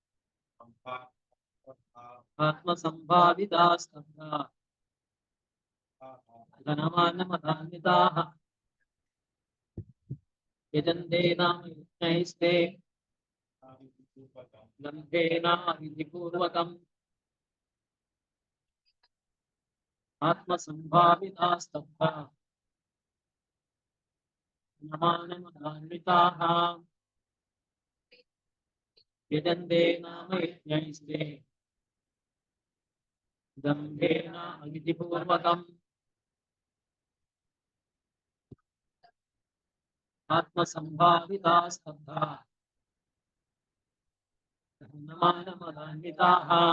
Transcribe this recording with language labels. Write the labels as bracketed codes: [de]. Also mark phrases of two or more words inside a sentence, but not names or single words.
[sa] ആത്മസംഭാവിതാ സ്തബ്ധ ധനമാനമദാന്വിതാഃ യജന്തെ നാമയജ്ഞൈസ്തേ ബ്രഹ്മേണ അവിധിപൂർവകം. ആത്മസംഭാവിതാ സ്തബ്ധ नमानमदान्विताः यजन्ते नाम यज्ञैस्ते दम्भेन अविधिपूर्वकम् आत्मसम्भाविता स्तब्धा नमानमदान्विताः